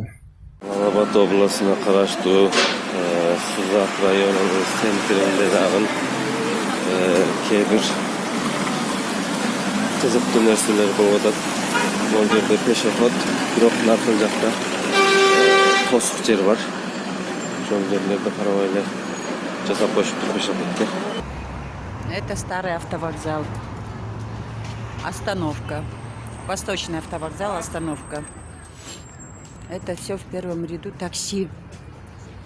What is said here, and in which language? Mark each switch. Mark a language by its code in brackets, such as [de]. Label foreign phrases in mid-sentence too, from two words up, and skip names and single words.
[ky] Алабат областына караштуу Сузак районунун центринде дагы кээ бир кызыктуу нерселер болуп атат. Бул жерде пешоход, бирок наркын жакта тосук жер бар. Ошол жерлерди карабай эле жасап коюшуптур пешоходко. [ru] Это старый автовокзал. Остановка. Восточный автовокзал, остановка. Это все в первом ряду такси.